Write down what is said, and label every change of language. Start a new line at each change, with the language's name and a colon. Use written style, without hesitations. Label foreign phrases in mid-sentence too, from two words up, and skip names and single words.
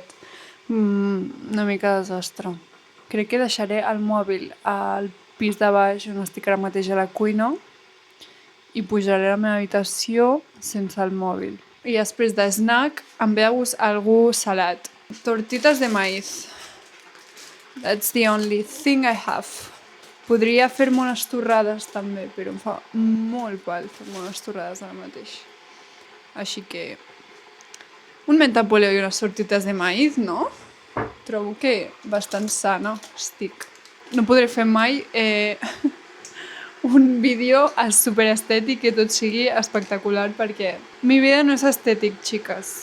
Catalan: Una mica desastre. Crec que deixaré el mòbil al pis de baix, on estic ara mateix a la cuina, i pujaré a la meva habitació sense el mòbil. I després de snack em ve de gust algú salat.
Spanish: Tortitas de maíz.
English: That's the only thing I have.
Catalan: Podria fer-me unes torrades també, però em fa molt pal fer-me unes torrades ara mateix. Així que un
Spanish: menta poleo
Catalan: i unes
Spanish: tortitas de maíz,
Catalan: no? Trobo que bastant sana estic. No podré fer mai un vídeo superestètic que tot sigui espectacular perquè
Spanish: mi vida
Catalan: no és estètic, xiques.